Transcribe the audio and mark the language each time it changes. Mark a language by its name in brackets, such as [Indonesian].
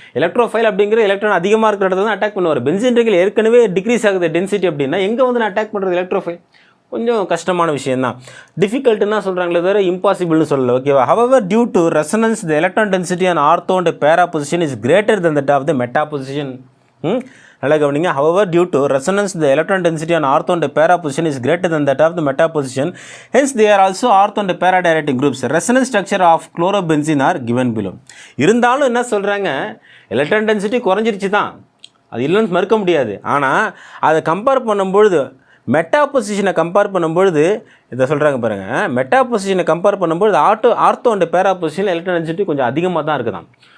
[Tamil] Electrophile அப்படிங்கிற electron அதிகமாக இருக்கிற இடத்துல தான் அட்டாக் பண்ணுவார். பென்சின் ரிங்கில் ஏற்கனவே டிக்ரீஸ் ஆகுது டென்சிட்டி அப்படின்னா எங்கே வந்து நான் அட்டாக் பண்ணுறது எலக்ட்ரோஃபைல்? கொஞ்சம் கஷ்டமான விஷயம் தான். டிஃபிகல்ட்டுன்னா சொல்கிறாங்களே தவிர இம்பாசிபிள்னு சொல்லலை. ஓகேவா? [English] However due to resonance the electron density on ortho and para position is greater than that of the meta position. [Tamil] நல்லா கவனிங்க. [English] However, due to resonance, the electron density on ortho and para position is greater than that of the meta position. Hence, they are also ortho and para directing groups. Resonance structure of chlorobenzene are given below. [Tamil] இருந்தாலும் என்ன சொல்கிறாங்க, electron density குறைஞ்சிருச்சு தான், அது இல்லைன்னு மறுக்க முடியாது. ஆனால் அதை கம்பேர் பண்ணும்பொழுது, மெட்டா பொசிஷனை கம்பேர் பண்ணும்பொழுது இதை சொல்கிறாங்க பாருங்கள், மெட்டா பொசிஷனை கம்பேர் பண்ணும்பொழுது ஆர்த்தோ அண்ட் பேரா பொசிஷனில் எலக்ட்ரான் டென்சிட்டி கொஞ்சம் அதிகமாக தான் இருக்குதான்.